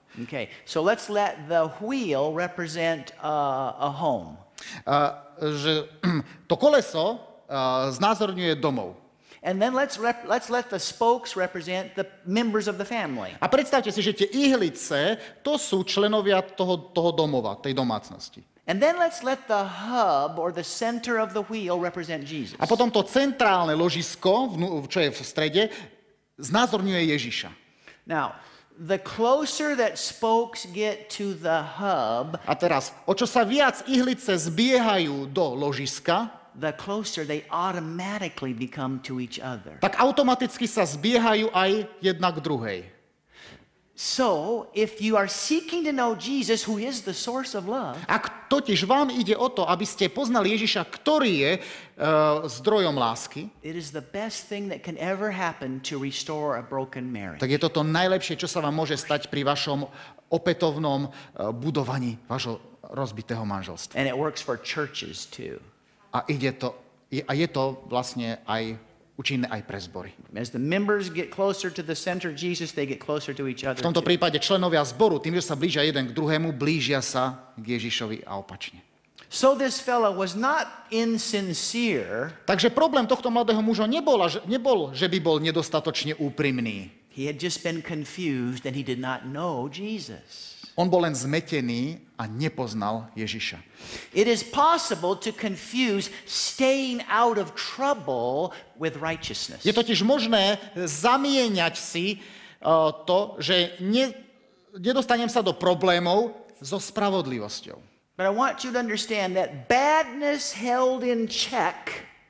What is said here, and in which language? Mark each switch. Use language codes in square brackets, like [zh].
[en] Okay, so let's let the wheel represent a home. [sk] Že to koleso znázorňuje domov. [en] And then let's let the spokes represent the members of the family. [sk] A predstavte si, že tie ihlice, to sú členovia toho domova, tej domácnosti. [en] And then let's let the hub or the center of the wheel represent Jesus. [sk] A potom to centrálne ložisko, čo je v strede, znázorňuje Ježiša. [en] Now, the closer that spokes get to the hub, [sk] A teraz, o čo sa viac ihlice zbiehajú do ložiska, [en] the closer they automatically become to each other. [sk] tak automaticky sa zbiehajú aj jedna k druhej. [en] So, if you are seeking to know Jesus, who is the source of love, [sk] Ak totiž vám ide o to, aby ste poznali Ježiša, ktorý je zdrojom lásky, [en] it is the best thing that can ever happen to restore a broken marriage. [sk] tak je to to najlepšie, čo sa vám môže stať pri vašom opätovnom budovaní vášho rozbitého manželstva. [en] And it works for churches too. [sk] A je to vlastne aj účinné aj pre zbory. [en] As the members get closer to the center of Jesus, they get closer to each other. [sk] V tomto [en] too. [sk] prípade členovia zboru, tým, že sa blížia jeden k druhému, blížia sa k Ježišovi a opačne. [en] So this fellow was not insincere. [sk] Takže problém tohto mladého muža nebol, že by bol nedostatočne úprimný. [en] He had just been confused and he did not know Jesus. [sk] On bol len zmetený a nepoznal Ježiša. [en] It is possible to confuse staying out of trouble with righteousness. [sk] Je totiž možné zamieňať si to, že nedostanem sa do problémov so spravodlivosťou. [en] But I want you to understand that badness held in check